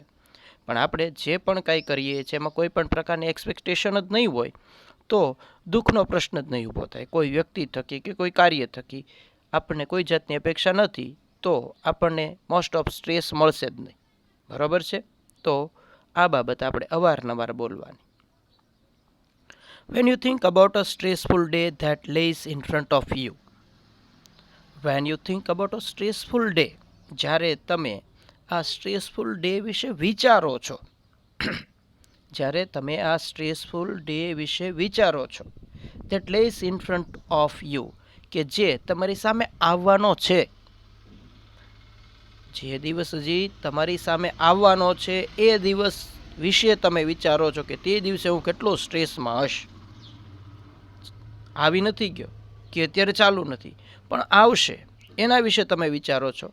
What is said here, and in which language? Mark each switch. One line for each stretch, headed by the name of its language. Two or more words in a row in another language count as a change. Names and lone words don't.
Gujarati: પણ આપણે જે પણ કાંઈ કરીએ છીએ એમાં કોઈ પણ પ્રકારની એક્સપેક્ટેશન જ નહીં હોય તો દુઃખનો પ્રશ્ન જ નહીં ઊભો થાય. કોઈ વ્યક્તિ થકી કે કોઈ કાર્ય થકી આપણને કોઈ જાતની અપેક્ષા નથી તો આપણને
English: most of stress
Gujarati: મળશે જ નહીં. બરાબર છે? તો આ બાબત આપણે અવારનવાર બોલવાની.
English: When you think about a stressful day that lays in front of you. When you think about a stressful day,
Gujarati: જ્યારે તમે આ
English: stressful day
Gujarati: વિશે વિચારો છો, જ્યારે તમે આ
English: stressful day
Gujarati: વિશે વિચારો છો,
English: that lays in front of you,
Gujarati: કે જે તમારી સામે આવવાનો છે, જે દિવસ હજી તમારી સામે આવવાનો છે એ દિવસ વિશે તમે વિચારો છો કે તે દિવસે હું કેટલો સ્ટ્રેસમાં હશ. આવી નથી ગયો કે અત્યારે ચાલુ નથી પણ આવશે, એના વિશે તમે વિચારો છો.